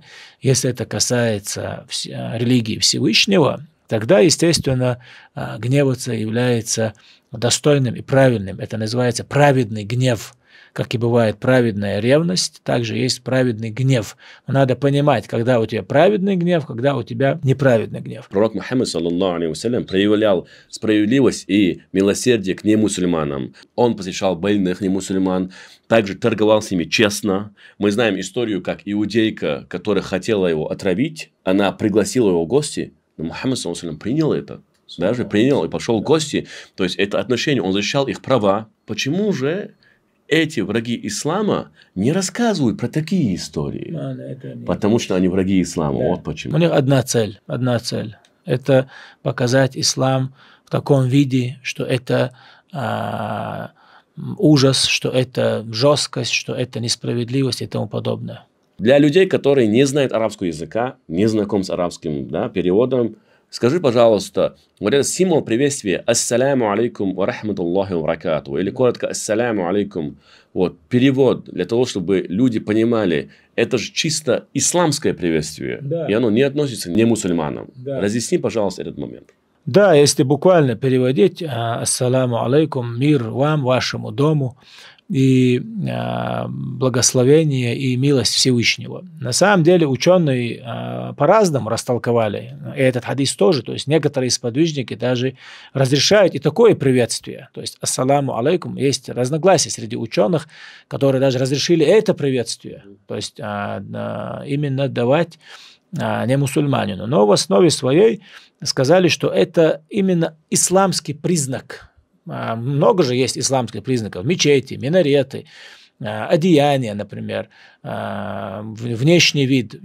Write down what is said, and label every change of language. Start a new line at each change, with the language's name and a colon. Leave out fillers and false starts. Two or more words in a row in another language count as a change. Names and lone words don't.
Russian: Если это касается религии Всевышнего, тогда, естественно, гневаться является достойным и правильным. Это называется праведный гнев. Как и бывает праведная ревность, также есть праведный гнев. Но надо понимать, когда у тебя праведный гнев, когда у тебя неправедный гнев. Пророк Мухаммад,
Arabic: صلى الله عليه وسلم,
Russian: проявлял справедливость и милосердие к немусульманам. Он посещал больных немусульман, также торговал с ними честно. Мы знаем историю, как иудейка, которая хотела его отравить, она пригласила его в гости, но Мухаммад,
Arabic: صلى الله عليه وسلم,
Russian: принял это. Даже принял и пошел в гости. То есть это отношение, он защищал их права. Почему же эти враги ислама не рассказывают про такие истории? Потому что они враги ислама. Да. Вот почему. У них одна цель. Это показать ислам в таком виде, что это ужас, что это жесткость, что это несправедливость и тому подобное. Для людей, которые не знают арабского языка, не знаком с арабским переводом, скажи, пожалуйста, вот этот символ приветствия
Arabic: «السلام عليكم ورحمة الله وبركاته»
Russian: или коротко
Arabic: «السلام عليكم»,
Russian: вот, перевод для того, чтобы люди понимали, это же чисто исламское приветствие, да. И оно не относится к немусульманам. Да. Разъясни, пожалуйста, этот момент. Да, если буквально переводить
Arabic: «السلام عليكم»,
Russian: мир вам, вашему дому, и благословение и милость Всевышнего. На самом деле ученые по-разному растолковали, и этот хадис тоже, то есть некоторые сподвижники даже разрешают и такое приветствие, то есть
Arabic: السلام عليكم,
Russian: есть разногласия среди ученых, которые даже разрешили это приветствие, то есть именно давать не мусульманину, но в основе своей сказали, что это именно исламский признак. Много же есть исламских признаков. Мечети, минареты, одеяния, например, внешний вид.